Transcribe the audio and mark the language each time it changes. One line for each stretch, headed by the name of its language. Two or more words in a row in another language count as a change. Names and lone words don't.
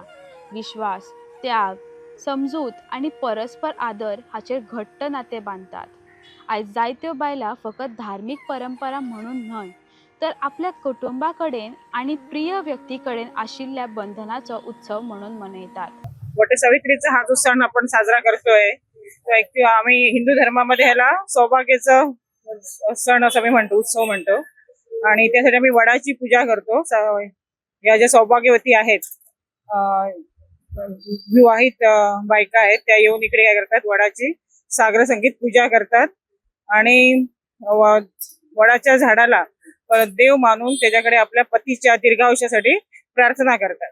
Konkani: विश्वास, त्याग, समजूत आणि परस्पर आदर हाचेर घट्ट नातें बांदतात. आयज जायत्यो बायलां फकत धार्मीक परंपरा म्हणून न्हय, तर आपल्या कुटुंबा कडेन आणि प्रिय व्यक्ती कडेन आशिल्ल्या बंधनाचो उत्सव म्हणून मनयतात.
Marathi: वटसावित्रीचा हा जो सण आपण साजरा करतोय तो आम्ही हिंदू धर्मामध्ये ह्याला सौभाग्याचं सण असं मी म्हणतो, उत्सव म्हणतो. आणि त्यासाठी आम्ही वडाची पूजा करतो. या ज्या सौभाग्यवती आहेत, विवाहित बायका आहेत, त्या येऊन इकडे काय करतात, वडाची सागर संगीत पूजा करतात आणि वडाच्या झाडाला देव मानून त्याच्याकडे आपल्या पतीच्या दीर्घायुष्यासाठी प्रार्थना करतात.